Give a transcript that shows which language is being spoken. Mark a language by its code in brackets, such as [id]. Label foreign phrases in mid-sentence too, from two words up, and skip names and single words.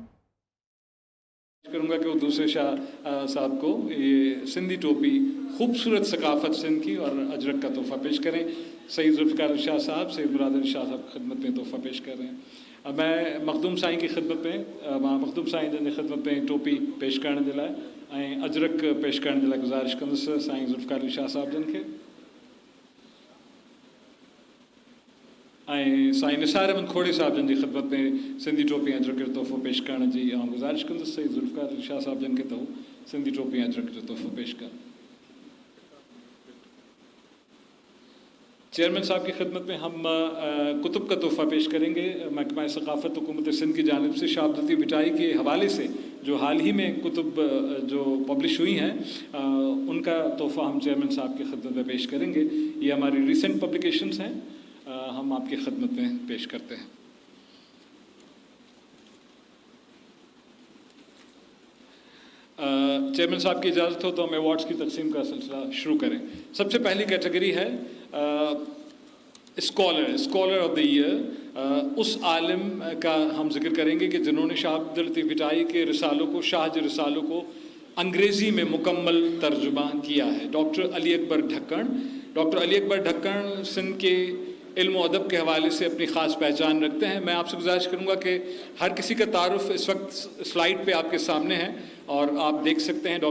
[ur] کروں گا کہ وہ دوسرے شاہ صاحب کو یہ سندھی ٹوپی، خوبصورت ثقافت سندھ کی اور اجرک کا تحفہ پیش کریں. سید ذوالفقار شاہ صاحب، سید مراد شاہ صاحب کی خدمت میں تحفہ پیش کر رہے ہیں. میں مخدوم سائیں کی خدمت میں [sd] मखदूम साईं जन खिदमत में टोपी पेश करने जे लाइ ऐं अजरक पेश करने जे लाइ गुज़ारिश कंदुसि साईं जुल्फ़िकार शाह साहब जन खे। ऐं साईं निसार अहमद खोड़े साहब जन जी खिदमत में सिंधी टोपी ऐं अजरक जो तोहफ़ो पेश करण जी गुज़ारिश कंदुसि सईद जुल्फ़िकार शाह साहब जन खे त हू सिंधी टोपी ऐं अजरक जो तोहफ़ो पेश कनि। [ur] چیئرمین صاحب کی خدمت میں ہم کتب کا تحفہ پیش کریں گے. محکمہ ثقافت حکومت سندھ کی جانب سے شاہ عبداللطیف بھٹائی کے حوالے سے جو حال ہی میں کتب جو پبلش ہوئی ہیں ان کا تحفہ ہم چیئرمین صاحب کی خدمت میں پیش کریں گے. یہ ہماری [en] recent publications [ur] ہیں، ہم آپ کی خدمت میں پیش کرتے ہیں. چیئرمین صاحب کی اجازت ہو تو ہم ایوارڈز کی تقسیم کا سلسلہ شروع کریں. سب سے پہلی کیٹیگری ہے [en] Scholar of the Year. [ur] اس عالم کا ہم ذکر کریں گے کہ جنہوں نے شاہ عبداللطیف بھٹائی کے رسالوں کو، شاہ کے رسالوں کو انگریزی میں مکمل ترجمہ کیا ہے. ڈاکٹر علی اکبر ڈھکن. ڈاکٹر علی اکبر ڈھکن سندھ کے علم ادب کے حوالے سے اپنی خاص پہچان رکھتے ہیں. میں آپ سے گزارش کروں گا کہ ہر کسی کا تعارف اس وقت سلائیڈ پہ آپ کے سامنے ہے اور آپ دیکھ سکتے ہیں.